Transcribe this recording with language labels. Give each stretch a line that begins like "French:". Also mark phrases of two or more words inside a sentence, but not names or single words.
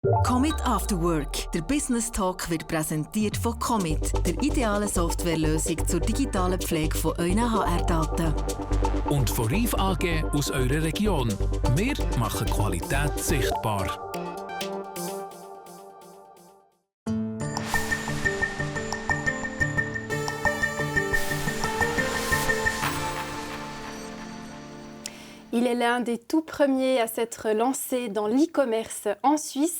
German: Commit After Work. Der
English: Business Talk
German: wird präsentiert von Commit, der idealen Softwarelösung zur digitalen Pflege von euren HR-Daten. Und von Reif AG aus eurer Region. Wir machen Qualität sichtbar.
French: Il est l'un des tout premiers à s'être lancé dans l'e-commerce en Suisse.